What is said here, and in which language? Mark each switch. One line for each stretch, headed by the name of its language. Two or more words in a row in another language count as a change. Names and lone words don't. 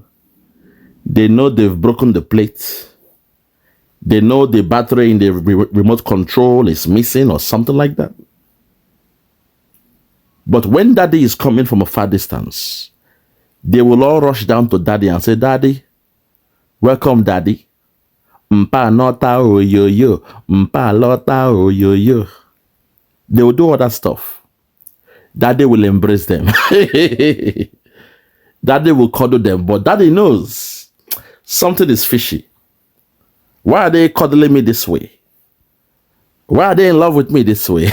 English: They know they've broken the plate. They know the battery in the remote control is missing or something like that. But when daddy is coming from a far distance, they will all rush down to daddy and say, Daddy, welcome, Daddy.
Igbo: Mpa nota oyoyo, mpa lota oyoyo.
English: They will do other stuff. Daddy will embrace them. Daddy will cuddle them, but Daddy knows something is fishy. Why are they cuddling me this way? Why are they in love with me this way?